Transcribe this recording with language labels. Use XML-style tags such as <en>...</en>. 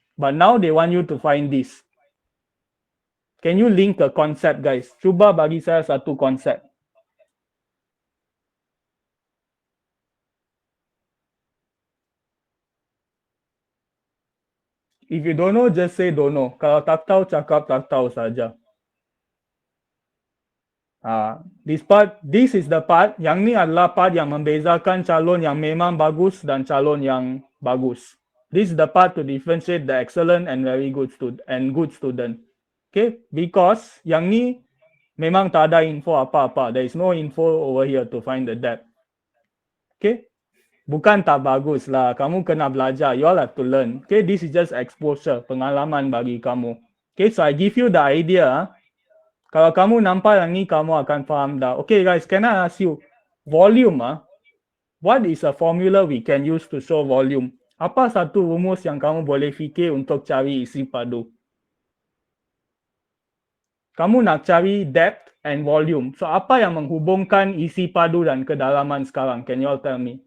<en>But now they want you to find this. Can you link a concept guys?</en> <ms>Cuba bagi saya satu konsep.</ms> <en>If you don't know, just say don't know.</en> <ms>Kalau tak tahu, cakap tak tahu saja.</ms> <en>This is the part,</en> <ms>yang ni adalah part yang membezakan calon yang memang bagus dan calon yang bagus.</ms> <en>This is the part to differentiate the excellent and very good student. Okay, because</en> <ms>yang ni memang tak ada info apa-apa.</ms> <en>There is no info over here to find the depth.</en> <ms>Okay, bukan tak bagus lah. Kamu kena belajar.</ms> <en>You all have to learn. Okay, this is just exposure,</en> <ms>pengalaman bagi kamu.</ms> <en>Okay, so I give you the idea.</en> <ms>Kalau kamu nampak yang ni, kamu akan faham dah.</ms> <en>Okay guys, can I ask you, volume what is a formula we can use to show volume?</en> <ms>Apa satu rumus yang kamu boleh fikir untuk cari isi padu? Kamu nak cari depth and volume. So apa yang menghubungkan isi padu dan kedalaman sekarang?</ms> <en>Can you all tell me?</en>